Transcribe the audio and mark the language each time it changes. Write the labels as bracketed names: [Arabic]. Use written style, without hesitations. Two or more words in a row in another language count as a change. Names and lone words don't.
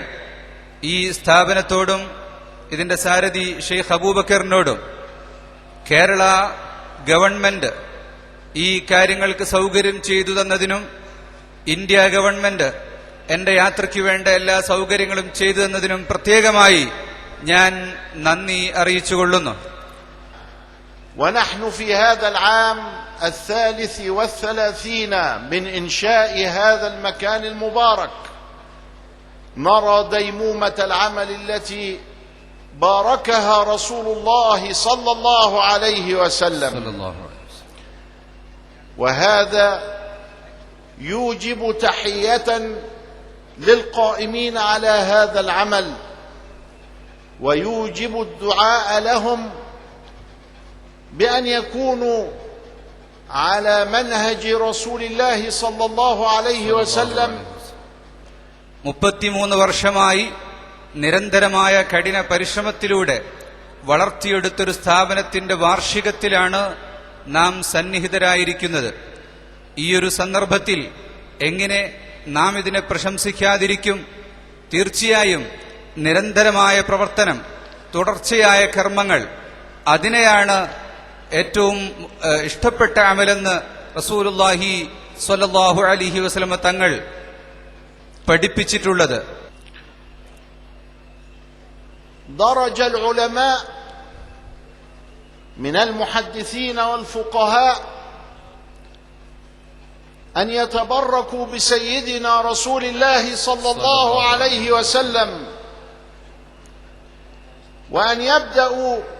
[Malayalam] ഈ സ്ഥാപനത്തോടും ഇതിന്റെ സാരഥി ഷെയ്ഖ് അബൂബക്കറിനോടും കേരള ഗവൺമെന്റ് ഈ കാര്യങ്ങൾക്ക് സൗകര്യം ചെയ്തു തന്നതിനും ഇന്ത്യ ഗവൺമെന്റ് എന്റെ യാത്രയ്ക്ക് വേണ്ട എല്ലാ സൗകര്യങ്ങളും ചെയ്തു തന്നതിനും പ്രത്യേകമായി ഞാൻ നന്ദി അറിയിച്ചുകൊള്ളുന്നു. [Arabic] ونحن في هذا العام 33 من إنشاء هذا المكان المبارك نرى ديمومة العمل التي باركها رسول الله صلى الله عليه وسلم، وهذا يوجب تحية للقائمين على هذا العمل، ويوجب الدعاء لهم بأن يكونوا على منهج رسول الله صلى الله عليه وسلم. [Malayalam] 33 വർഷമായി നിരന്തരമായ കഠിന പരിശ്രമത്തിലൂടെ വളർത്തിയെടുത്തൊരു സ്ഥാപനത്തിന്റെ വാർഷികത്തിലാണ് നാം സന്നിഹിതരായിരിക്കുന്നത്. ഈയൊരു സന്ദർഭത്തിൽ എങ്ങനെ നാം ഇതിനെ പ്രശംസിക്കാതിരിക്കും? തീർച്ചയായും നിരന്തരമായ പ്രവർത്തനം, തുടർച്ചയായ കർമ്മങ്ങൾ, അതിനെയാണ് ഏറ്റവും ഇഷ്ടപ്പെട്ട അമലെന്ന് [Arabic] رسول الله صلى الله عليه وسلم [Malayalam] തങ്ങൾ പഠിപ്പിച്ചിട്ടുള്ളത്. [Arabic] درج العلماء من المحدثين والفقهاء أن يتبركوا بسيدنا رسول الله صلى الله عليه وسلم، وأن يبدأوا